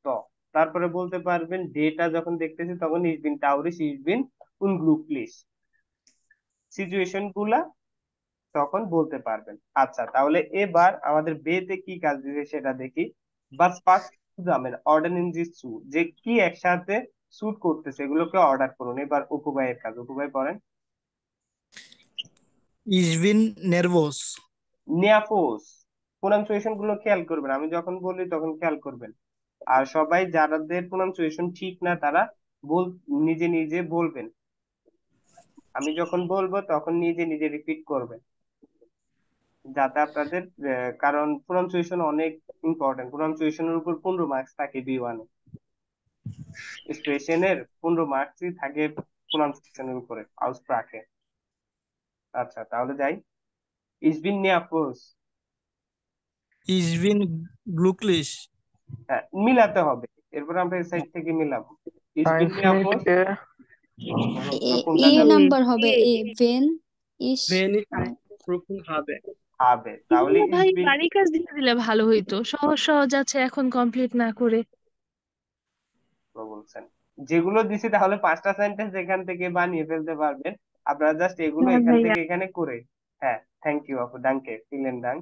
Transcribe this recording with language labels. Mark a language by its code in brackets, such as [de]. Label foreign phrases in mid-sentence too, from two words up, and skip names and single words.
[bn] তারপরে বলতে পারবেন ডেটা যখন দেখতেছি তখন [de] ich bin traurig, ich bin unglücklich, [bn] সিচুয়েশন গুলা তখন বলতে পারবেন। আচ্ছা, তাহলে এবার আমাদের বেতে কি কাজ দিবে সেটা দেখি। [de] was passt zusammen [bn] অর্ডার ইন দিস স্যুট, যে কি একসাথে স্যুট করতেছে এগুলোকে অর্ডার করুন। এবার অপু ভাইয়ের কাজ, অপু ভাই করেন। [de] Ich bin nervös. [bn] নিয়াফোস, প্রোনাউন্সিয়েশন গুলো খেয়াল করবেন, আমি যখন বলি তখন খেয়াল করবেন। আর সবাই যাদের প্রোনাউন্সিয়েশন ঠিক না তারা বল, নিজে নিজে বলবেন, আমি যখন বলবো তখন নিজে নিজে রিপিট করবেন, যাতে আপনাদের কারণ প্রোনাউন্সিয়েশন অনেক ইম্পর্টেন্ট, প্রোনাউন্সিয়েশনের উপর 15 মার্কস থাকে বি1 স্টেশনের, 15 মার্কসই থাকে প্রোনাউন্সিয়েশনের উপরে আউসপ্রাকে। আচ্ছা, তাহলে যাই, [de] ich bin nervös, Ich bin glücklich. [bn] হ্যাঁ মিলাতে হবে, এরপর আমরা এই সাইড থেকে মিলাবো, [de] ich bin Eins mit [bn] নিয়াপোস, er, প্রশ্ন এ কোনটা যাবে? নাম্বার হবে এ [de] wenn ich Wenn ich ein Prüfung habe. [bn] হবে, তাহলে এগুলো ভাই ইসবিন বাড়ির কাজ দিয়ে দিলে ভালো হইতো, সহজ সহজ আছে এখন কমপ্লিট না করে। বলছেন যেগুলো দিছি, তাহলে 5টা সেন্টেন্স এখান থেকে বানিয়ে ফেলতে পারবেন আপনারা, জাস্ট এগুলো হ্যাঁ এখান ভাইয়া। থেকে এখানে করে। হ্যাঁ, [en] thank you [bn] আপু, [de] danke vielen Dank.